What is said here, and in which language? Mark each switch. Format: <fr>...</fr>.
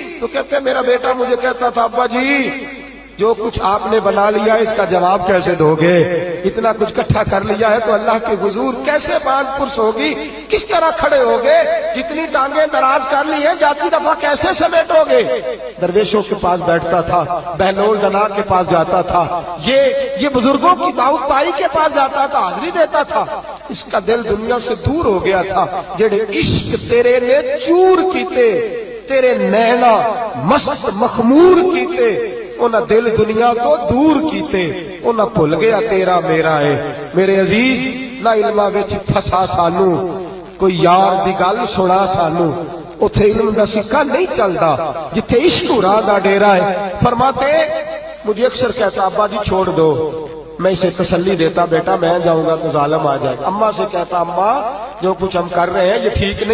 <ur>تو کہتے ہیں میرا بیٹا مجھے کہتا تھا ابا جی جو کچھ آپ نے بنا لیا اس کا جواب کیسے دو گے؟ اتنا کچھ کٹھا کر لیا ہے تو اللہ کے حضور کیسے باندھ پرس ہوگی؟ کس طرح کھڑے ہوگے؟ جتنی ٹانگیں دراز کر لی ہیں جاتی دفعہ کیسے سمیٹو گے؟ درویشوں کے پاس بیٹھتا تھا، بہلول دنا کے پاس جاتا تھا، یہ بزرگوں کی دعوت تائی کے پاس جاتا تھا، حاضری دیتا تھا. اس کا دل دنیا سے دور ہو گیا تھا.</ur> <pa>جڑے عشق تیرے نے چور کیتے، تیرے نینا مست مخمور کیتے، انہاں دل دنیا کو دور کیتے. انہاں بھول گیا تیرا میرا ہے. میرے عزیز نہ علماں وچ پھسا سانو، کوئی یار دی گل سنا سانو. اتھے علم دا سکہ نہیں چلدا جتھے عشق راہ دا ڈیرا ہے.</pa> <ur>فرماتے مجھے اکثر کہتا ابا جی چھوڑ دو، میں اسے تسلی دیتا بیٹا میں جاؤں گا تو ظالم آ جائے گا. اماں سے کہتا اماں جو کچھ ہم کر رہے ہیں یہ ٹھیک نہیں.</ur>